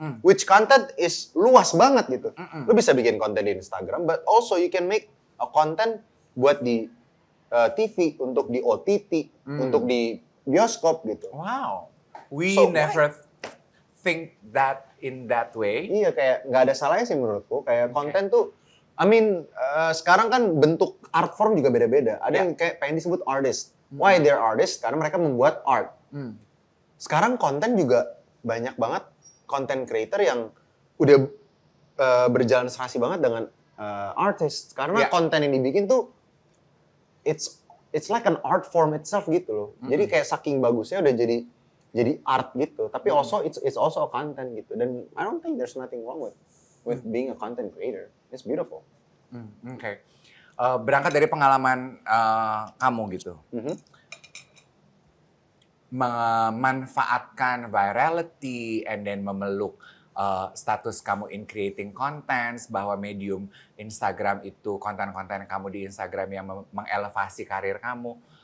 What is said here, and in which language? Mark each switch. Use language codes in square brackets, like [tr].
[en] Which content is [id] luas banget gitu. Lu bisa bikin konten di Instagram, [en] but also you can make a content [id] buat di TV, untuk di OTT, untuk di bioskop gitu. [en] Wow. We never think that in that way. [id] Iya, kayak nggak ada salahnya sih menurutku. Kayak konten tuh, sekarang kan bentuk art form juga beda-beda. Ada yang kayak pengen disebut artist. [en] Why they're artists? [id] Karena mereka membuat art. Sekarang konten juga banyak banget content creator yang udah berjalan serasi banget dengan artist. Karena konten yang dibikin tuh [en] it's like an art form itself [id] gitu loh. Jadi kayak saking bagusnya udah jadi art gitu. Tapi [en] also it's also a content [id] gitu. Dan [en] I don't think there's nothing wrong with being a content creator. It's beautiful. Okay. [id] Berangkat dari pengalaman kamu gitu. Memanfaatkan virality [en] and then [id] memeluk status kamu [en] in creating contents, [id] bahwa medium Instagram itu konten-konten kamu di Instagram yang mengelevasi karir kamu.